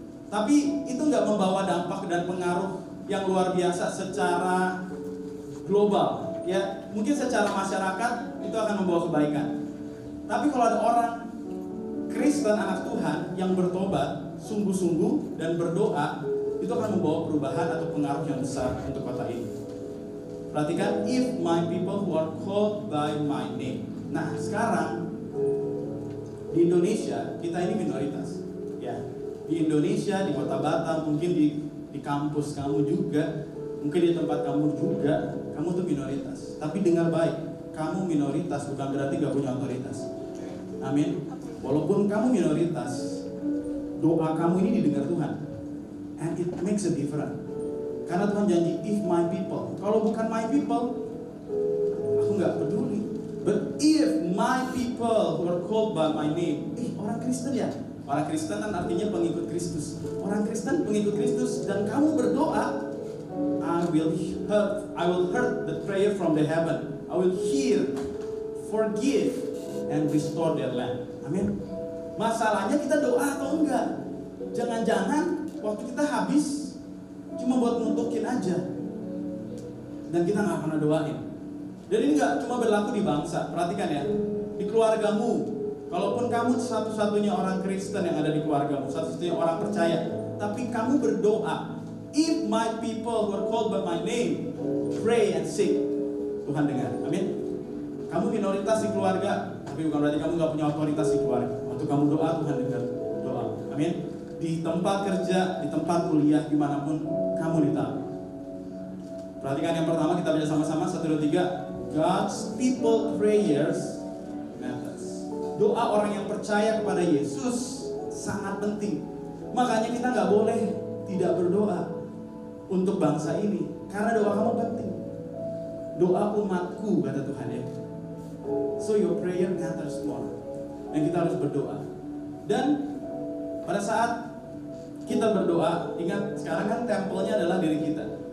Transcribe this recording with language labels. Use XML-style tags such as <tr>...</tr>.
<id>Tapi itu nggak membawa dampak dan pengaruh yang luar biasa secara global, ya. Mungkin secara masyarakat itu akan membawa kebaikan. Tapi kalau ada orang Kristen anak Tuhan yang bertobat sungguh-sungguh dan berdoa, itu akan membawa perubahan atau pengaruh yang besar untuk kota ini. Perhatikan,</id> <en>if my people who are called by my name.</en> <id>Nah, sekarang di Indonesia kita ini minoritas, ya. Di Indonesia, di kota Batam, mungkin di kampus kamu juga, mungkin di tempat kamu juga, kamu tuh minoritas. Tapi dengar baik, kamu minoritas bukan berarti gak punya otoritas. Amin. Walaupun kamu minoritas, doa kamu ini didengar Tuhan,</id> <en>and it makes a difference.</en> <id>Karena Tuhan janji,</id> <en>if my people.</en> <id>Kalau bukan</id> <en>my people,</en> <id>aku gak peduli.</id> <en>But if my people who are called by my name,</en> <id>orang Kristen ya? Orang Kristen kan artinya pengikut Kristus. Orang Kristen pengikut Kristus, dan kamu berdoa,</id> <en>I will heard the prayer from the heaven. I will hear, forgive, and restore their land.</en> <id>Amin. Masalahnya kita doa atau enggak? Jangan-jangan waktu kita habis cuma buat nuntukin aja, dan kita nggak pernah doain. Dan ini nggak cuma berlaku di bangsa. Perhatikan ya, di keluargamu, Kalaupun kamu satu-satunya orang Kristen yang ada di keluargamu, satu-satunya orang percaya, tapi kamu berdoa,</id> <en>if my people who are called by my name pray and seek,</en> <id>Tuhan dengar. Amin. Kamu minoritas di keluarga, tapi bukan berarti kamu gak punya otoritas di keluarga. Waktu kamu doa, Tuhan dengar doa. Amin. Di tempat kerja, di tempat kuliah, dimanapun kamu ditaruh. Perhatikan yang pertama, kita baca sama-sama 1, 2, 3.</id> <en>God's people prayers matters.</en> <id>Doa orang yang percaya kepada Yesus sangat penting. Makanya kita gak boleh tidak berdoa untuk bangsa ini, karena doa kamu penting. Doa umatku, kata Tuhan ya.</id> <en>So your prayer matters more.</en> <id>Dan kita harus berdoa. Dan pada saat kita berdoa, ingat sekarang kan tempelnya adalah diri kita.</id>